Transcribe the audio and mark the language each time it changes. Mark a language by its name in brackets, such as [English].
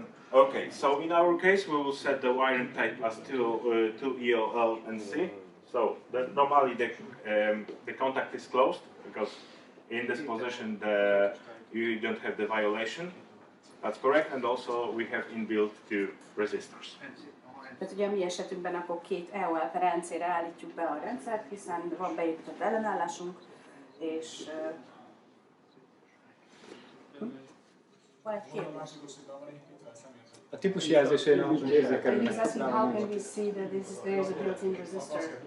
[English] Okay, so in our case, we will set the wiring type as 2EOL and C. So normally the contact is closed because in this position you don't have the violation. That's correct, and also we have inbuilt 2 resistors. [Hungarian] Tehát ugye a mi esetünkben akkor 2 EOL per NC-re állítjuk be a rendszert, hiszen van beépített ellenállásunk, és van egy kérdés. A típusjelzésén a érzékelőnek. [English] He's asking how can we see that there is a built-in resistor?